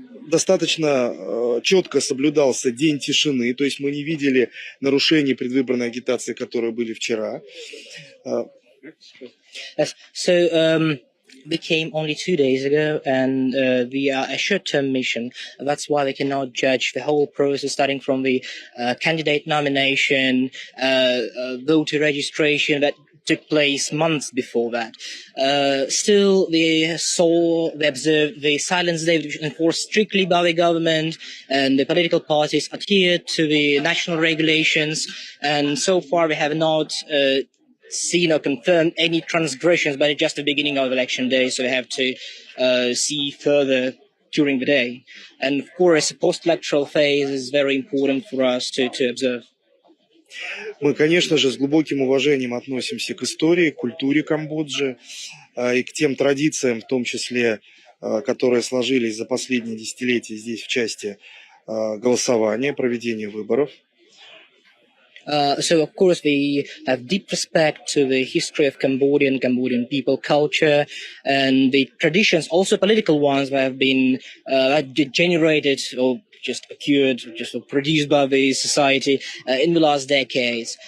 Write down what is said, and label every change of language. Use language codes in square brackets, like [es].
[ru] Достаточно четко соблюдался день тишины, то есть мы не видели нарушений предвыборной агитации, которые были вчера. [en] Yes. So we came only 2 days ago, and we are a short-term mission. That's why we cannot judge the whole process, starting from the candidate nomination, voter registration that took place months before that. Still, they observed the silence day enforced strictly by the government, and the political parties adhered to the national regulations. And so far, we have not seen or confirmed any transgressions, but it's just the beginning of election day, so we have to see further during the day. And of course, the post-electoral phase is very important for us to observe. [ru] Мы, конечно же, с глубоким уважением относимся к истории, к культуре Камбоджи и к тем традициям, в том числе, которые сложились за последние десятилетия здесь в части голосования, проведения выборов. [en] So of course we have deep respect to the history of Cambodian people, culture, and the traditions, also political ones, that have been generated or just occurred, just produced by the society in the last decades.